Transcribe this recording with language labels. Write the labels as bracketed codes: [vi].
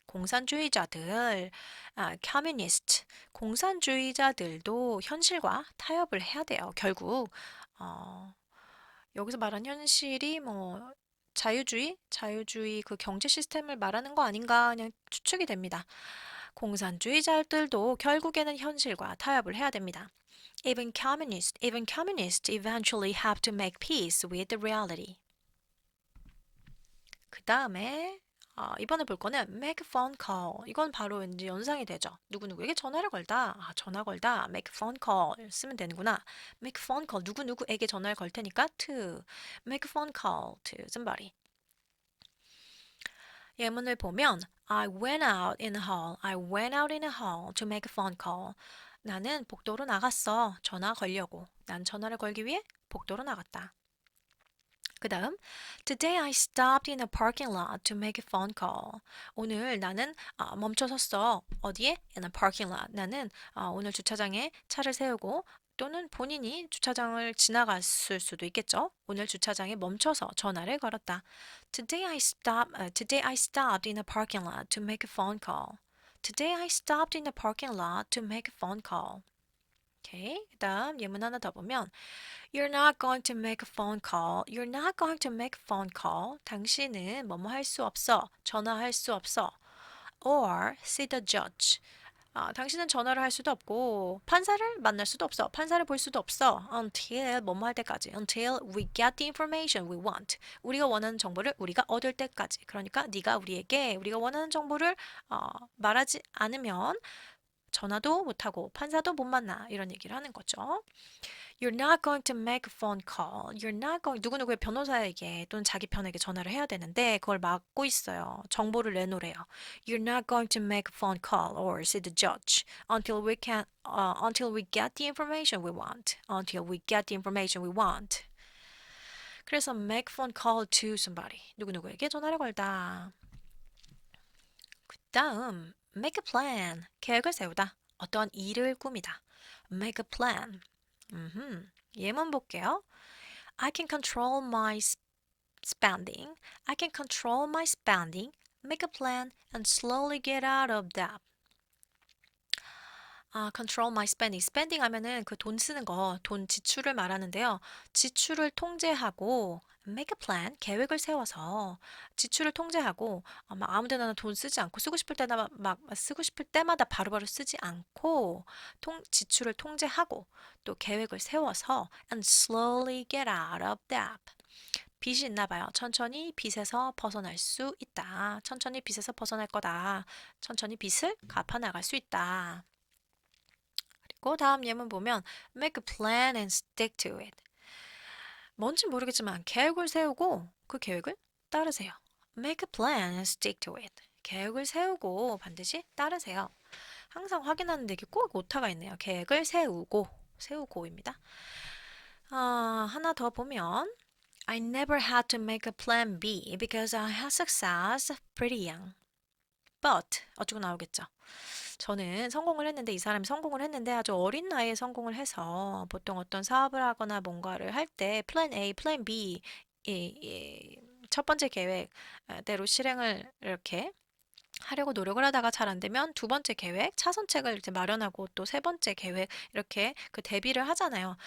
[ko] 공산주의자들, communist, 공산주의자들도 현실과 타협을 해야 돼요. 결국 여기서 말한 현실이 뭐 자유주의 그 경제 시스템을 말하는 거 아닌가 그냥 추측이 됩니다. 공산주의자들도 결국에는 현실과 타협을 해야 됩니다. [en] Even communists eventually have to make peace with the reality. [ko] 그 다음에 이번에 볼 거는 [en] make a phone call. [ko] 이건 바로 이제 연상이 되죠. 누구누구에게 전화를 걸다. 전화 걸다. [en] make a phone call [ko] 쓰면 되는구나. [en] make a phone call. [ko] 누구누구에게 전화를 걸 테니까 [en] to make a phone call to somebody. [ko] 예문을 보면 [en] I went out in the hall. I went out in the hall to make a phone call. [ko] 나는 복도로 나갔어. 전화 걸려고. 난 전화를 걸기 위해 복도로 나갔다. 그 다음, [en] Today I stopped in a parking lot to make a phone call. [ko] 오늘 나는 멈춰 섰어. 어디에? [en] In a parking lot. [ko] 나는 오늘 주차장에 차를 세우고 또는 본인이 주차장을 지나갔을 수도 있겠죠. 오늘 주차장에 멈춰서 전화를 걸었다. [en] Today I stopped in a parking lot to make a phone call. Today I stopped in a parking lot to make a phone call. [ko] 오케이. 그 다음 예문 하나 더 보면 [en] You're not going to make a phone call. You're not going to make a phone call. [ko] 당신은 뭐뭐 할 수 없어. 전화할 수 없어. [en] Or see the judge. [ko] 당신은 전화를 할 수도 없고 판사를 만날 수도 없어. 판사를 볼 수도 없어. Until 뭐뭐 할 때까지. [en] Until we get the information we want. [ko] 우리가 원하는 정보를 우리가 얻을 때까지. 그러니까 네가 우리에게 우리가 원하는 정보를 말하지 않으면 전화도 못하고 판사도 못 만나 이런 얘기를 하는 거죠. [en] You're not going to make a phone call. You're not going [ko] 누구누구의 변호사에게 또는 자기 편에게 전화를 해야 되는데 그걸 막고 있어요. 정보를 내놓으래요. [en] You're not going to make a phone call or see the judge until we get the information we want. Until we get the information we want. 그래서 make a phone call to somebody. [ko] 누구누구에게 전화를 걸다. 그 다음 [en] make a plan. [ko] 계획을 세우다. 어떠한 일을 꾸미다. make a plan. 예문 볼게요. [en] I can control my spending. I can control my spending, make a plan, and slowly get out of debt. control my spending. [ko] spending 하면은 그 돈 쓰는 거, 돈 지출을 말하는데요. 지출을 통제하고 [en] make a plan, [ko] 계획을 세워서 지출을 통제하고 아무 데나 돈 쓰지 않고 쓰고 싶을 때나 막 쓰고 싶을 때마다 바로바로 쓰지 않고 지출을 통제하고 또 계획을 세워서 [en] and slowly get out of debt. [ko] 빚이 있나 봐요. 천천히 빚에서 벗어날 수 있다. 천천히 빚에서 벗어날 거다. 천천히 빚을 갚아 나갈 수 있다. 그 다음 예문 보면 [en] make a plan and stick to it. [ko] 뭔지 모르겠지만 계획을 세우고 그 계획을 따르세요. [en] make a plan and stick to it. [ko] 계획을 세우고 반드시 따르세요. 항상 확인하는데 이게 꼭 오타가 있네요. 계획을 세우고입니다. 하나 더 보면 [en] I never had to make a plan B because I had success pretty young. [ko] But 어쩌고 나오겠죠. 저는 성공을 했는데 이 사람이 성공을 했는데 아주 어린 나이에 성공을 해서 보통 어떤 사업을 하거나 뭔가를 할 때 플랜 A, 플랜 B 첫 번째 계획대로 실행을 이렇게 하려고 노력을 하다가 잘 안 되면 두 번째 계획, 차선책을 이제 마련하고 또 세 번째 계획 이렇게 그 대비를 하잖아요.